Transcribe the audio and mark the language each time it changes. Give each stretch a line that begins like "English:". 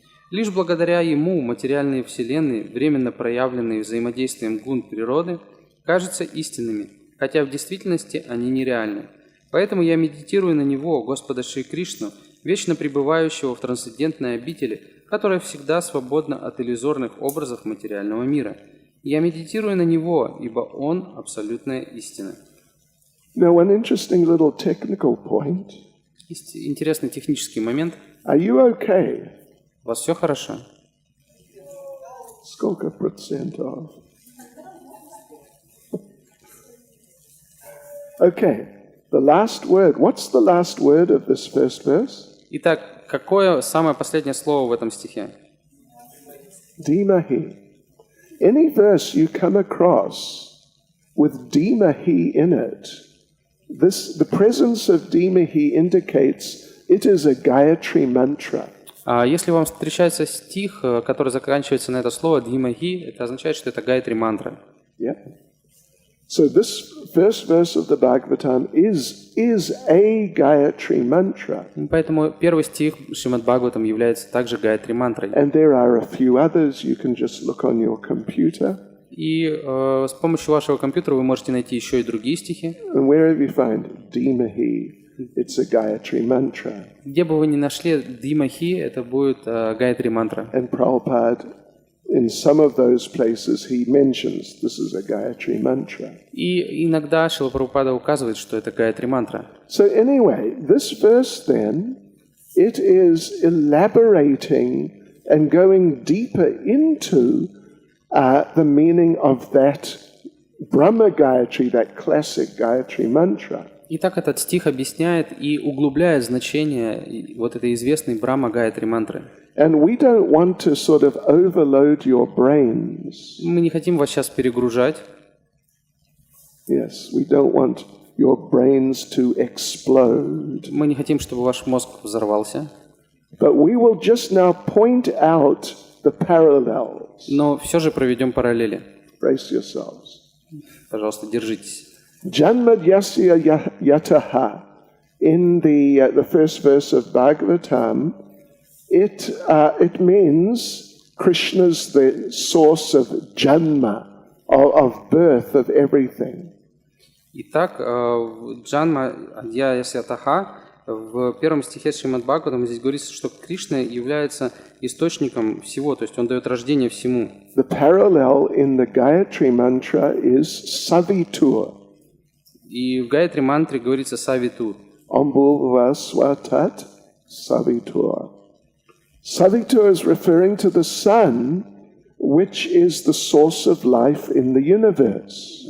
Russian: Лишь благодаря ему материальные вселенные, временно проявленные взаимодействием гун природы, кажутся истинными, хотя в действительности они нереальны. Поэтому я медитирую на него, Господа Шри Кришну, вечно пребывающего в трансцендентной обители, которая всегда свободна от иллюзорных образов материального мира. Я медитирую на него, ибо он абсолютная истина.
English: Now, one interesting little technical point.
Russian: Есть интересный технический момент.
English: Are you okay?
Russian: У вас все хорошо? Сколько процентов?
English: Okay, the last word. What's the last word of this first verse?
Russian: Итак, какое самое последнее слово в этом стихе?
English: Dimahi. Any verse you come across with Dimahi in it, the presence of Dimahi indicates it is a Gayatri mantra.
Russian: Если вам встречается стих, который заканчивается на это слово Димахи, это означает, что это Гайатри мантра.
English: Yeah. So this first verse of the Bhagavatam is a Gayatri mantra.
Russian: Поэтому первый стих Шримад Бхагаватам является также Гайатри мантрой.
English: And there are a few others you can just look on your computer.
Russian: И с помощью вашего компьютера вы можете найти еще и другие стихи.
English: And wherever you find Dimahi, it's a Gayatri mantra.
Russian: Где бы вы ни нашли Димахи, это будет Гайатри мантра.
English: And Prabhupada, in some of those places, he mentions this is a Gayatri mantra.
Russian: И иногда Шрила Прабхупада указывает, что это Гайатри мантра.
English: So anyway, this verse then, it is elaborating and going deeper into the meaning of that Brahma Gayatri, that classic Gayatri mantra.
Russian: Итак, этот стих объясняет и углубляет значение вот этой известной Брахма Гайатри мантры.
English: And we don't want to sort of overload your brains.
Russian: Мы не хотим вас сейчас перегружать.
English: Yes, we don't want your brains to explode.
Russian: Мы не хотим, чтобы ваш мозг взорвался.
English: But we will just now point out the parallels.
Russian: Но все же проведем параллели.
English: Brace yourselves.
Russian: Пожалуйста, держитесь.
Sanskrit: Janmadyasya yataha.
English: In the first verse of Bhagavatam, it means Krishna's the source of janma, of birth of everything.
Russian: Итак, Джанма Адьяясятаха, в первом стихе Шримад Бхагаватам здесь говорится, что Кришна является источником всего, то есть он дает рождение всему.
English: The parallel in the Gayatri mantra is savitur.
Russian: И в Гайатри мантре говорится савитур.
Sanskrit: Ambulva swatat savitur.
English: Savito is referring to the sun, which is the source of life in the universe.